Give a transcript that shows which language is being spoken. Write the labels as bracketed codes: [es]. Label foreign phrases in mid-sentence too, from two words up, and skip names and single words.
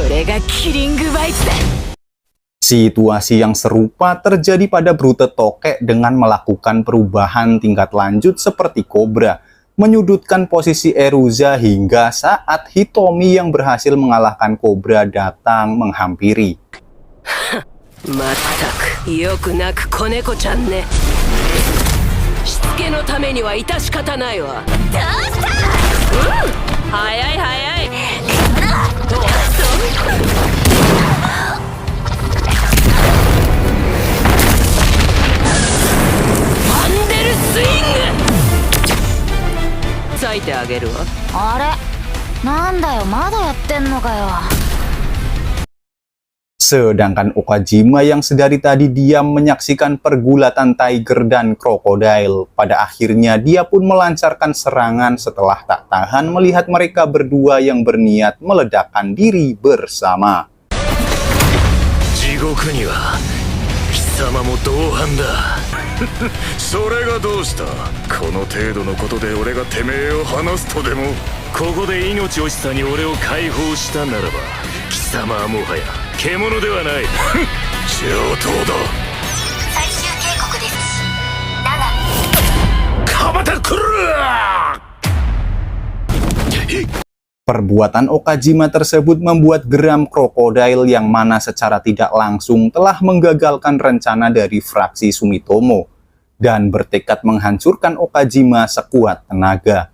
[ja] それがキリングバイツだ。 [id] Situasi yang serupa terjadi pada Brute Tokek dengan melakukan perubahan tingkat lanjut seperti Cobra, menyudutkan posisi Eruza hingga saat Hitomi yang berhasil mengalahkan Cobra datang menghampiri. [ja] まったく、よく泣く子猫ちゃんね. しつけのためには致し方ないわ. Dousta! 速い速い. [en] Thunder Swing! [ja] 咲いてあげるわ。あれ、なんだよ、まだやってんのかよ。 [id] Sedangkan Okajima yang sedari tadi diam menyaksikan pergulatan Tiger dan Crocodile, pada akhirnya dia pun melancarkan serangan setelah tak tahan melihat mereka berdua yang berniat meledakkan diri bersama. [ja] 地獄には貴様も同伴だ。それがどうした？この程度のことで俺がてめえを離すとでも？ここで命惜しさに俺を解放したならば、貴様はもはや獣ではない。上等だ。最終警告です。だがかばたくる。 [id] Perbuatan Okajima tersebut membuat geram Crocodile yang mana secara tidak langsung telah menggagalkan rencana dari fraksi Sumitomo dan bertekad menghancurkan Okajima sekuat tenaga.